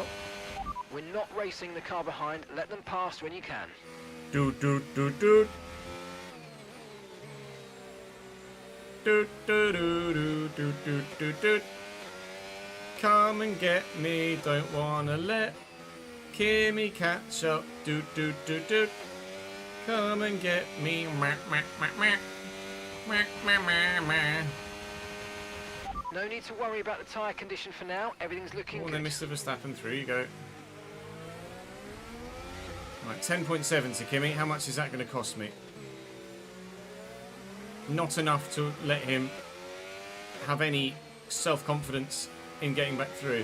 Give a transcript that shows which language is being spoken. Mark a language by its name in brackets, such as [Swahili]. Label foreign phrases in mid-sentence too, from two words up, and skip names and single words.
[English] We're not racing the car behind. Let them pass when you can. Doot doot doot doot. Doot doot doot doot doot doot doot doot. Come and get me, don't wanna let Kimmy catch up. Doot doot doot doot. Come and get me. Meh, meh, meh, meh. Meh, meh, meh, meh. No need to worry about the tyre condition for now. Everything's looking Oh, good. then Mr. Verstappen, through you go. Right, 10.7 to Kimmy. How much is that going to cost me? Not enough to let him have any self-confidence in getting back through.